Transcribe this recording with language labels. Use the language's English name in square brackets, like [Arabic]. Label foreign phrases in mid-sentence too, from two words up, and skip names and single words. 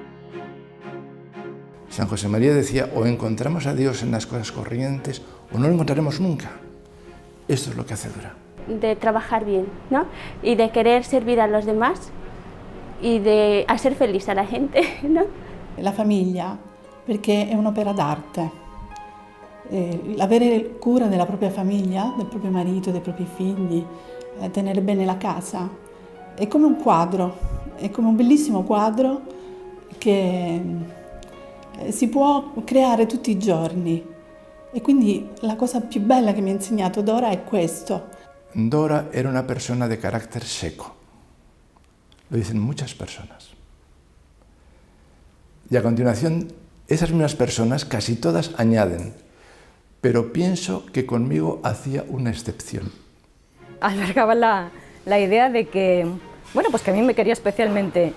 [Spanish] San José María decía: o encontramos a Dios en las cosas corrientes o no lo encontraremos nunca. Esto es lo que hace Dora. De trabajar bien, ¿no? Y de querer servir a los demás y de hacer feliz a la gente, ¿no? [Italian] La famiglia, perché è un'opera d'arte. Avere cura della propria famiglia, del proprio marito, dei propri figli, tenere bene la casa, è come un quadro, è come un bellissimo quadro che si può creare tutti i giorni. E quindi la cosa più bella che mi ha insegnato Dora è questo. [Spanish] Dora era una persona de carácter seco. Lo dicen muchas personas. Y a continuación, esas mismas personas, casi todas, añaden: pero pienso que conmigo hacía una excepción. Albergaba la idea de que, bueno, pues que a mí me quería especialmente.